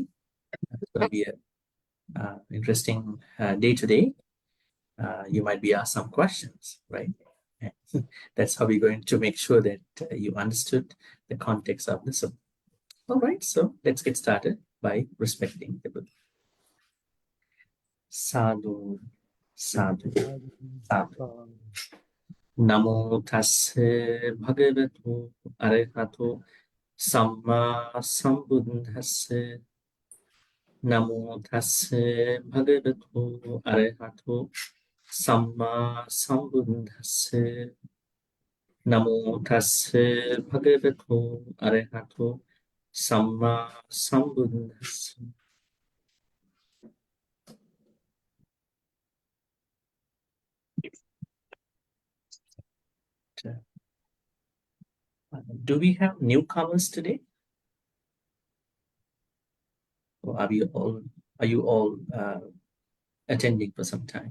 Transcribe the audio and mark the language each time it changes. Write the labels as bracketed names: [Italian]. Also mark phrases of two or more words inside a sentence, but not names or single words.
[English] It's going to be an interesting day today. You might be asked some questions, right? That's how we're going to make sure that you understood the context of the sutta. All right, so let's get started by respecting the Buddha. [Pali] Sadhu, sadhu, sadhu. Namo tasse bhagavatu arahato samma sambuddhassa. Namo tasse bhagavatu arahato samma sambuddhassa. Namo tasse bhagavatu arahato samma sambuddhassa. [English] Do we have newcomers today? Or are you all attending for some time?